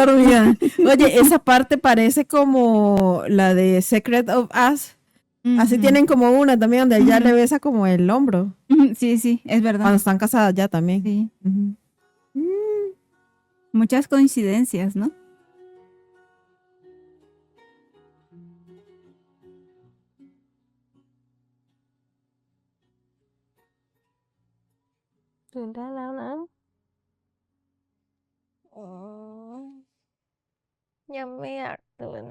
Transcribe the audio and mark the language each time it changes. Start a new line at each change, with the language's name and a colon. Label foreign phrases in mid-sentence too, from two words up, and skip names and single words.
Spanish: está dormida. Oye, esa parte parece como la de Secret of Us. Así Ujú. tienen como una también donde ella le besa como el hombro. Sí, sí, es Cuando verdad. están casadas ya también. Sí. Ujú. Muchas coincidencias, ¿no?
Thai: ตื่นได้แล้วนะ อ๋อ ยังไม่อยากตื่นนะ